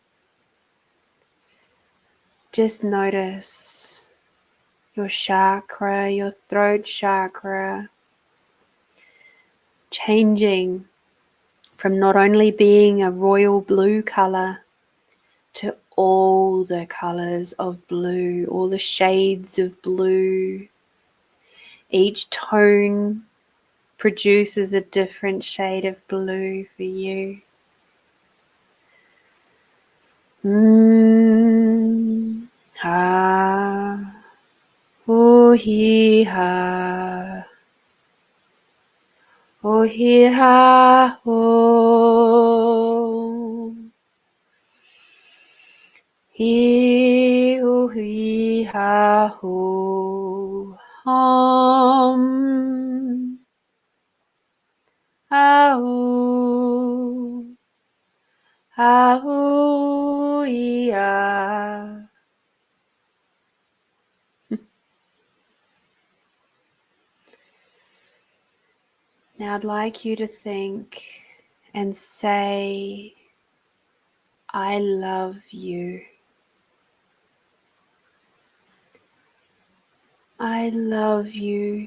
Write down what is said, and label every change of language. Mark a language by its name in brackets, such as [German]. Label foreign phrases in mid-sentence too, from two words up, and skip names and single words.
[English] just notice your chakra, your throat chakra, changing from not only being a royal blue color to all the colors of blue, all the shades of blue. Each tone produces a different shade of blue for you. Ha, oh he ha, oh he ha, oh. He ho he ha ho hum ha ho ha ho ya. Now I'd like you to think and say, I love you. I love you.